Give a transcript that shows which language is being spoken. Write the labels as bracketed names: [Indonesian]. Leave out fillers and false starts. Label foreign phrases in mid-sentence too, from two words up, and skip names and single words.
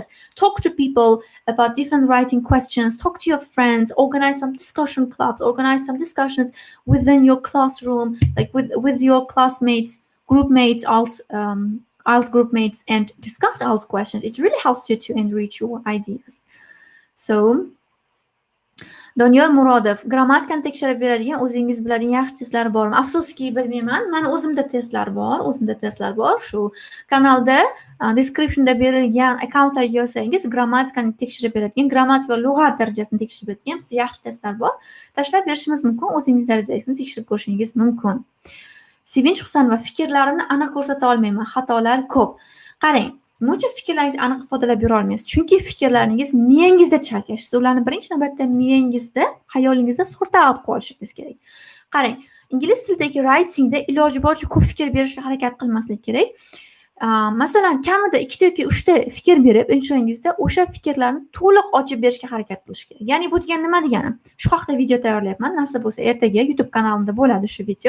[English] Talk to people about different writing questions, talk to your friends, organize some discussion clubs, organize some discussions within your classroom, like with your classmates, groupmates, IELTS groupmates, and discuss IELTS questions. It really helps you to enrich your ideas. [Uzbek] So Doniyor Murodov, grammatikani tekshirib beradigan o'zingiz biladigan yaxshi testlar bormi? Afsuski bilmayman. Mani o'zimda testlar bor. Shu kanalda descriptionda berilgan akkauntlarga yozsangiz, grammatikani tekshirib beradigan, grammatik va lug'at darajasini tekshirib beradigan bizda yaxshi testlar bor. Tashlab berishimiz mumkin, o'zingiz darajangizni tekshirib ko'rishingiz mumkin. Sevinch Husanova, fikrlarimni aniq ko'rsata olmayman, xatolar ko'p. Qarang, nima uchun fikrlaringizni aniq ifodalab bera olmaysiz? Chunki fikrlaringiz miyangizda chalkash. Siz ularni birinchi navbatda miyangizda, xayolingizda [English] sort out [Uzbek] qilib olishingiz kerak. Qarang, ingliz tilidagi writingda iloji boricha ko'p fikr berishga harakat qilmaslik kerak. Masalan, kamida 2 yoki 3 ta fikr berib, inshongizda o'sha fikrlarni to'liq ochib berishga harakat qilish kerak. Ya'ni bu degani nima degani? Shu haqida video tayyorlayapman. Nasib bo'lsa, ertaga YouTube kanalimda bo'ladi shu video.